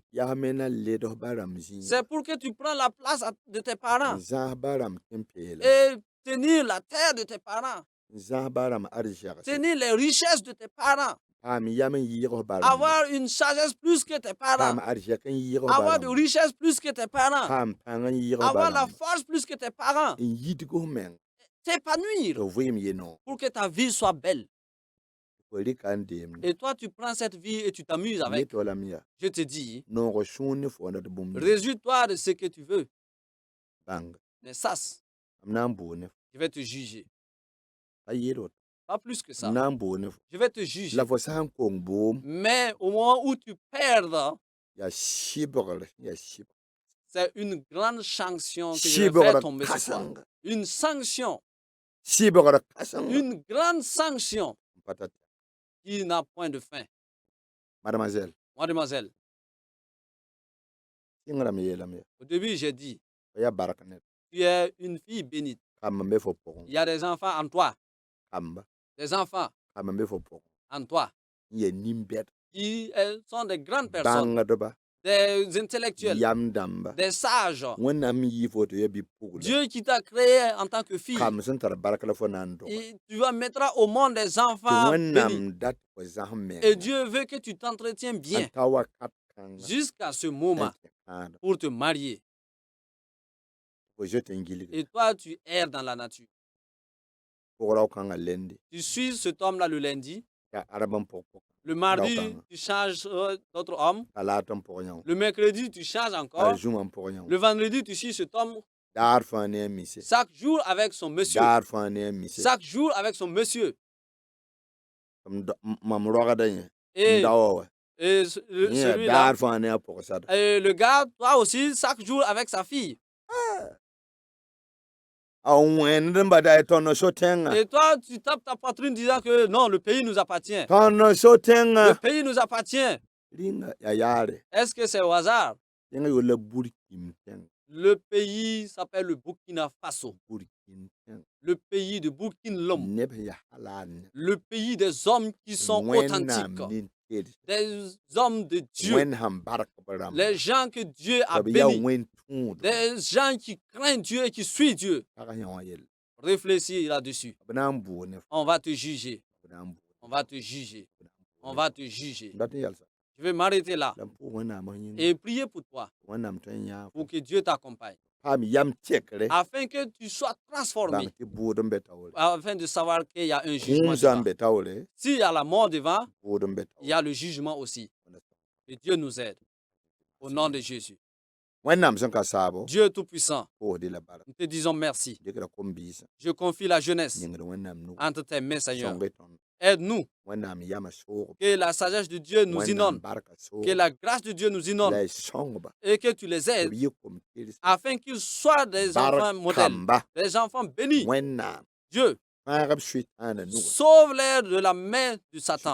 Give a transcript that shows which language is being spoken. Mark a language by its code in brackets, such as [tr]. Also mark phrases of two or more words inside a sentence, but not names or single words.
[mos] yaa me na led f ba rãmb zĩiga [fr] c'est pour que tu prends la place de tes parents [mos] n zãas ba rãmb tẽn-peelem [fr] et tenir la terre de tes parents, [mos] n zãas ba rãmb arzɛgse [fr] tenir les richesses de tes parents, [mos] paam yam n yɩɩg f ba rãmb [fr] avoir une sagesse plus que tes parents, [mos] paam arzɛk n yɩɩg f ba [fr] avoir de [mos] rãmb [fr] richesses plus que tes parents, [mos] paam pãng n yɩɩg f ba [fr] avoir la [mos] rãmb [fr] force plus que tes parents, [mos] n yitg f meng [fr] t'épanouir [mos] tɩ vɩɩm ye noog [fr] pour que ta vie soit belle. [mos] fo rɩka n deemde [fr] Et toi, tu prends cette vie et tu t'amuses [mos] ne [fr] avec. [mos] tolame yaa [fr] Je te dis, [mos] noog sũur ne fo na d bũmb [fr] réjouis-toi de ce que tu veux. [mos] bãng [fr] Mais sache, [mos] m na n boog ne fo [fr] je vais te juger. [mos] pa yɩɩd woto [fr] Pas plus que ça. [mos] m na n boog ne fo [fr] Je vais te juger. [mos] la fo sã n kong boom [fr] Mais au moment où tu perds, [mos] yaa sɩbgr yaa sɩb [fr] c'est une grande sanction que je vais faire [mos] sɩbgr [fr] tomber sur toi. [mos] kãseng [fr] Une sanction, [mos] sɩbgr kãseng [fr] une grande sanction [mos] n pa tar tɛk [fr] qui n'a point de fin. mademoiselle Mademoiselle, [mos] sɩngrame yeelame yaa [fr] au début, j'ai dit, [mos] fa yaa bark ned [fr] tu es une fille bénite. [mos] kamb n be fo pʋgẽ [fr] Il y a des enfants en toi. [mos] kamba [fr] Des enfants [mos] kamb n be fo pʋgẽ [fr] en toi [mos] n yaa nin-bɛd [fr] qui sont des grandes personnes. [mos] bãngdba [fr] des intellectuels, [mos] yam damba [fr] des sages. [mos] wẽnnaam yi fo tɩ ya bɩ pugla [fr] Dieu qui t'a créé en tant que fille, [mos] kam sẽn tar bark la fo na n dog [fr] et tu vas mettre au monde des [mos] tɩ [fr] enfants bénis. [mos] wẽnnaam dat fo zãs meng [fr] Et Dieu veut que tu t'entretiens bien [mos] n ta wakat kãnga [fr] jusqu'à ce moment pour te marier. [mos] fo zoet n gilg [fr] Et toi, tu erres dans la nature. [mos] pʋgrao kãngã lende [fr] Tu suis cet homme-là le lundi. [mos] t'a arab n pʋg-pʋg [fr] Le mardi, tu changes d'autre homme. [mos] t'a laat n pʋg yão [fr] Le mercredi, tu changes [mos] t'a [fr] encore. [mos] zũmã n pʋg yão [fr] Le vendredi, tu suis cet homme. [mos] daar fãa ne a mise [fr] Chaque jour avec son monsieur. [mos] daar fãa ne a mise [fr] Chaque jour avec son monsieur. [mos] mam rogda yẽ n [fr] Et, [mos] dawa wa [fr] et [mos] yẽ [fr] celui-là. [mos] daar fãa ne a pʋgsada [fr] Et le gars, toi aussi, chaque jour avec sa fille. [mos] a wẽnd n bada y tõnd so tẽngã [fr] Et toi, tu tapes ta poitrine disant que non, le pays nous appartient. [mos] tõnd so [fr] Le [mos] tẽngã [fr] pays nous appartient. [mos] rĩnga ya yaare [fr] Est-ce que c'est au hasard? [mos] yẽngã yola burkim tẽng [fr] Le pays s'appelle le Burkina Faso. [mos] burkim tẽng [fr] Le pays de Burkina Lom. [mos] neb ya halaad [fr] Le pays des hommes qui sont authentiques. [mos] nin tels [fr] Des hommes de Dieu. [mos] wẽnnaam bark b rãmb [fr] Les gens que Dieu a [mos] b yaa [fr] bénis. [mos] wẽn tũud [fr] Des gens qui craignent Dieu et qui suivent Dieu. [mos] pagã yã wã yell [fr] Réfléchis là-dessus. [mos] b na n buug ne [fr] On va te juger. [mos] b na n buug [fr] On va te juger. On va te juger. [mos] dat n yalsa [fr] Je vais m'arrêter là [mos] la n pʋʋg wẽnnaam yĩng [fr] et prier pour toi, [mos] wẽnnaam tõe n yãa [fr] pour que Dieu t'accompagne, [mos] paam yam tɛkre [fr] afin que tu sois transformé, [mos] bãng tɩ buud n be taoore [fr] afin de savoir qu'il y a un jugement [mos] kũusã n [fr] devant. [mos] be taoore [fr] S'il y a la mort devant, [mos] buud n be [fr] il y a le jugement aussi. Et Dieu nous aide. Au nom de Jésus. [mos] wẽnnaam sẽn ka saabo [fr] Dieu Tout-Puissant, [mos] pʋʋsd la bark [fr] nous te disons merci. [mos] dɩkra kom-biisã [fr] Je confie la jeunesse [mos] yĩngd wẽnnaam nu [fr] entre tes mains, Seigneur. [mos] sõng tõnd [fr] Aide-nous, [mos] wẽnnaam yamã soog [fr] que la sagesse de Dieu nous [mos] wẽnnaam [fr] inonde, [mos] barka soog [fr] que la grâce de Dieu nous inonde [mos] la y sõngba [fr] et que tu les [mos] b [fr] aides [mos] yɩ kom-tɩrs [fr] afin qu'ils soient des enfants modèles, [mos] barkamba [fr] des enfants bénis. [mos] wẽnnaam [fr] Dieu, [mos] fãagb soɩtãana nuga [fr] sauve-les de la main de Satan.